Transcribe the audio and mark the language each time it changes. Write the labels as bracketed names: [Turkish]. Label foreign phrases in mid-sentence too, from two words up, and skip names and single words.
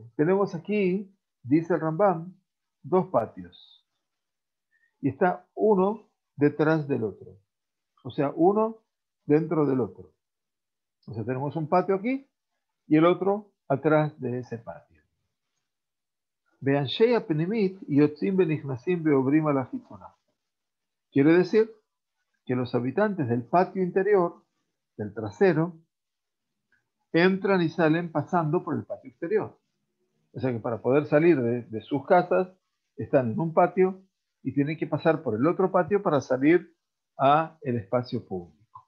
[Spanish] Tenemos aquí, dice el Rambam, 2 patios. Y está uno detrás del otro. O sea, uno dentro del otro. O sea, tenemos un patio aquí y el otro atrás de ese patio. [Hebrew] ואנשי הפנימית יוצאים ונכנסים ועוברים על החיצונה. [Spanish] Quiere decir que los habitantes del patio interior, del trasero, entran y salen pasando por el patio exterior. O sea que para poder salir de sus casas, están en un patio y tienen que pasar por el otro patio para salir a el espacio público.